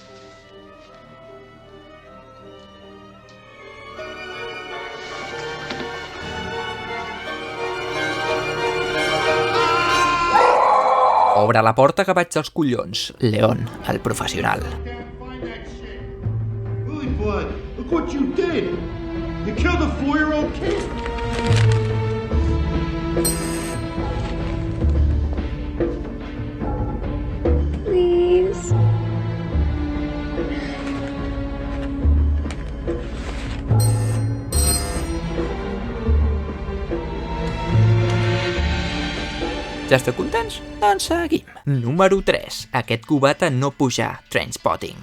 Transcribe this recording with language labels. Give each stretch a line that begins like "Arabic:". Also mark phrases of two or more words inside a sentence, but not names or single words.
Catalan: Obre la porta que vaig als collons. León, el professional.
English: Really, bud, look what you did! You killed a 4-year-old kid! Please.
Catalan: Ja esteu contents? Doncs seguim. Número 3. Aquest cubat a no pujar. Trainspotting.